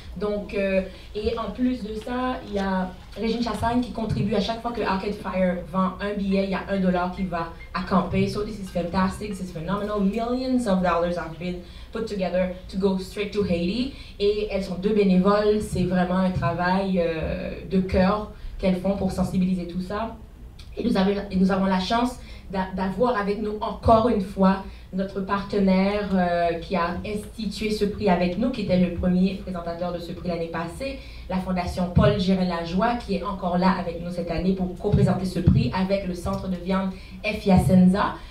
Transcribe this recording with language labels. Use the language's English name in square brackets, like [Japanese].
[French] Donc, et en plus de ça, il y a Régine Chassagne qui contribue à chaque fois que Arcade Fire vend un billet, il y a $1 qui va à Camper. [English] So this is fantastic, this is phenomenal. Millions of dollars have been put together to go straight to Haiti. [French] Et elles sont 2 bénévoles, c'est vraiment un travail de cœur qu'elles font pour sensibiliser tout ça. Et nous avons la chance d'avoir avec nous encore une fois notre partenaire qui a institué ce prix avec nous, qui était le premier présentateur de ce prix l'année passée, la Fondation Paul Gérin-Lajoie, qui est encore là avec nous cette année pour co-présenter ce prix avec le centre de viande F. Yacenza.